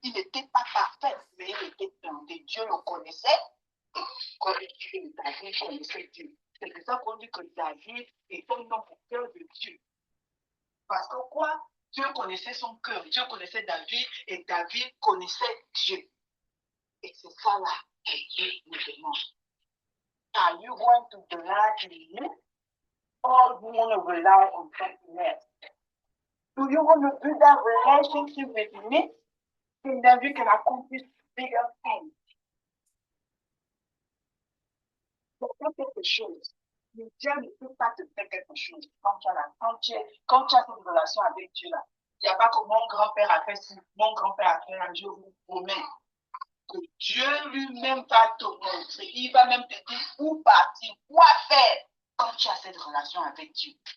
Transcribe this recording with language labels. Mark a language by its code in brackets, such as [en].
[fr] Il n'était pas parfait, mais il était planté. Dieu le connaissait, et David connaissait Dieu. C'est pour ça qu'on dit que David est un homme au cœur de Dieu. Parce que quoi? Dieu connaissait son cœur, Dieu connaissait David, et David connaissait Dieu. Et c'est ça là que Dieu nous demande. [en] Are you going to delight in me? Or you want to rely on something else? Do you want to build that relationship with me? And then you can accomplish bigger things. [fr] Pour faire quelque chose, Dieu ne peut pas te faire quelque chose quand tu as cette relation avec Dieu là. Il n'y a pas que mon grand-père a fait ci, mon grand-père a fait un jour, vous promets que Dieu lui-même va te montrer, il va même te dire où partir, quoi faire quand tu as cette relation avec Dieu.